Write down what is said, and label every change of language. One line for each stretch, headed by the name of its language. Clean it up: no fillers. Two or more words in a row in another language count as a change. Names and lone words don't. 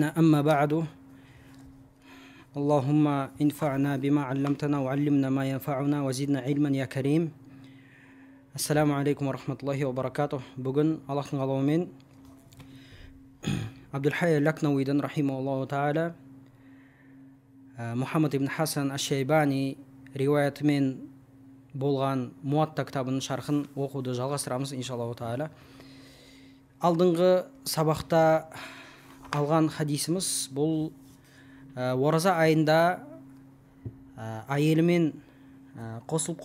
Arabic: أما بعد، اللهم انفعنا بما علمتنا وعلمنا ما ينفعنا وزدنا علما يا كريم. السلام عليكم ورحمة الله وبركاته.
Kazakh: Бүгін Аллахтың қалауымен Абдул-Хай Лакнауидан
Arabic: رحمه الله تعالى
Kazakh: Мухаммад ибн Хасан аш-Шайбани риуаятымен болған Муатта кітабының шархын оқуды жалғастырамыз
Arabic: إن شاء الله تعالى.
Kazakh: Алдыңғы сабақта алған хадисіміз бұл ораза айында әйелімен қосылып